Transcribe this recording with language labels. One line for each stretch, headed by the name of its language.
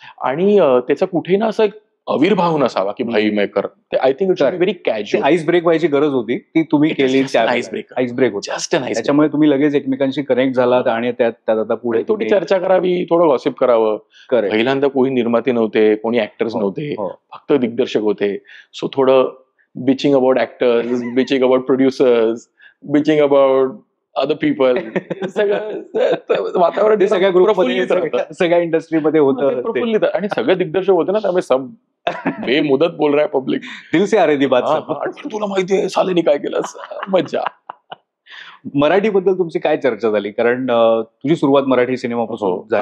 Marathi: आणि त्याचा कुठेही ना असा एक अविर्भाव नसावा की
Hindi: भाई मैं कर,
English: I think it should be very casual.
Marathi: Ice break व्हायची गरज होती, ती तुम्ही केली. आईस ब्रेक होती, त्याच्यामुळे तुम्ही लगेच एकमेकांशी कनेक्ट झालात आणि त्यात आता पुढे थोडी चर्चा करावी, थोडं गॉसिप करावं. पहिल्यांदा कोणी निर्माते नव्हते, कोणी ऍक्टर्स नव्हते, फक्त दिग्दर्शक होते. सो थोडं
English: bitching about actors, bitching about producers, bitching about other people.
Marathi: सगळं वातावरण सगळ्या ग्रुपमध्ये, सगळ्या इंडस्ट्रीमध्ये होतं प्रफुल्लित, आणि सगळे दिग्दर्शक होते ना, त्यामुळे
Hindi: सब बेमुदत बोल रहा है पब्लिक, दिल से आ रही थी बात.
Marathi: तुला माहितीये सालेनी काय केलं, मज्जा. मराठीबद्दल तुमची काय चर्चा झाली, कारण तुझी सुरुवात मराठी सिनेमापासून झाली,